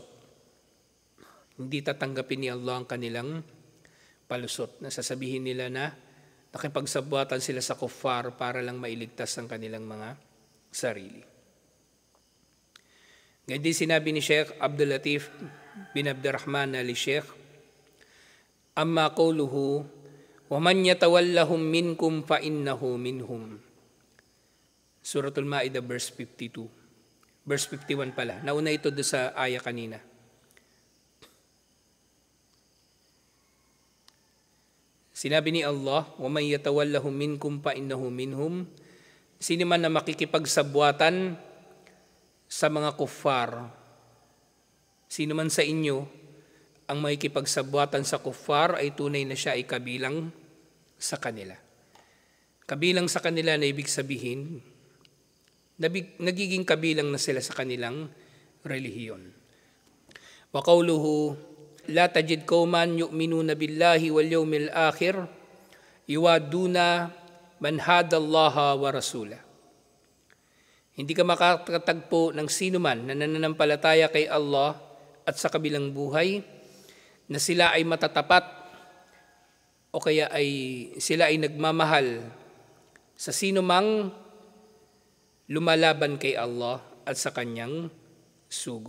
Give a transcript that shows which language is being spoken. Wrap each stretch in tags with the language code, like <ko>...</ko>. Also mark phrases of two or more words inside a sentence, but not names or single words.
<tl>Hindi tatanggapin ni Allah ang kanilang palusot. Nasasabihin nila na nakipagsabwatan sila sa kuffar para lang mailigtas ang kanilang mga sarili. Ngayon din sinabi ni Sheikh Abdul Latif bin Abdurrahman Ali Sheikh,</tl> <ar>أما قوله وَمَنْ يَتَوَلَّهُمْ مِنْكُمْ فَإِنَّهُ مِنْهُمْ.</ar> <tl>Suratul Ma'idah verse 52. Verse 51 pala. Nauna ito doon sa aya kanina. Sinabi ni Allah,</tl> <ar>وَمَنْ يَتَوَلَّهُمْ مِنْكُمْ فَإِنَّهُ مِنْهُمْ.</ar> <tl>Sino man na makikipagsabwatan sa mga kuffar, sino man sa inyo ang makikipagsabwatan sa kuffar ay tunay na siya ay kabilang sa kanila. Kabilang sa kanila na ibig sabihin, nagiging kabilang na sila sa kanilang relihiyon.</tl> <ar>وقوله لا تجد قوما يؤمنون بالله واليوم الآخر يوادون من حاد الله ورسوله.</ar> <tl>Hindi ka makakatagpo ng sino man na nananampalataya kay Allah at sa kabilang buhay na sila ay matatapat o kaya ay sila ay nagmamahal sa sino mang lumalaban kay Allah at sa kanyang sugo.</tl>